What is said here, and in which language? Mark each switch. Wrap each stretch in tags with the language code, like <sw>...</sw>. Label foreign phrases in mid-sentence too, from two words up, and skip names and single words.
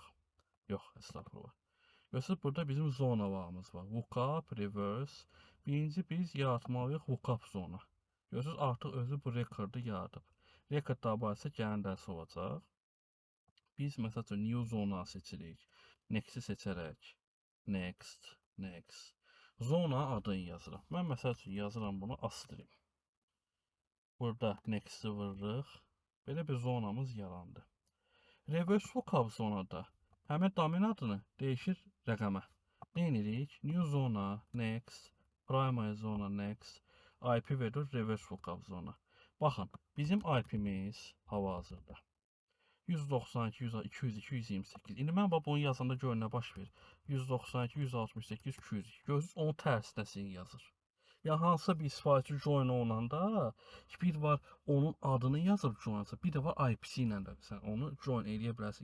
<az>Yox, estağfurullah. Görürsünüz burada bizim zonalarımız var.</az> <en>Lookup, reverse.</en> <az>Birinci biz yaratmalıyıq lookup zona. Görürsünüz artıq özü bu rekordu yaradıb. Rekord dabarısı gələn dərs olacaq. Biz məsəl üçün new zona seçirik. Next-i seçərək. Next. Zona adını yazıram. Mən məsəl üçün yazıram bunu astream. Burada next-i vururuq. Belə bir zonamız yarandı.</az> <en>Reverse lookup</en> <az>zonada həmin domen adını dəyişir rəqəmə. Nə edirik? New zona, next, primary zona, next, IP verir</az> <en>reverse lookup</en> <az>zona. Baxın, bizim IP-miz hal-hazırda 192, 200, 228. İndi mən bunu yazanda görün nə baş verir. 192, 168, 202. Görürsüz, onun tərsinəsini yazır. Ya hansısa bir istifaçı join olunanda bir var onun adını yazıb joinsa, bir də var IP-si ilə də sən onu join eləyə bilərsən.</az>